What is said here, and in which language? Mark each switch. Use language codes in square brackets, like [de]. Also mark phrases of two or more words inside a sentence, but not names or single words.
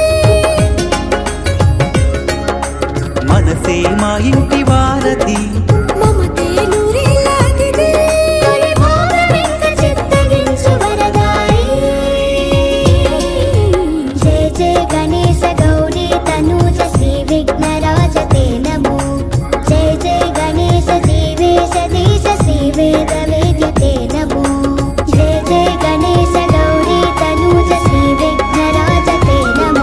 [te] మనసే మా ఇంటి వారధి మమతే నూరేలాదిది. తొలి భోగమింక చిత్తగించు వరదాయి. [sa] జయ జయ గణేశ గౌరీ తనూజ శ్రీవిఘ్నరాజ ते नमो। जय जय गणेश जीवे सतीश श्रीवेद वेद्य ते नमो। जय जय गणेश गौरी तनूज श्रीविघ्नराज ते नमो।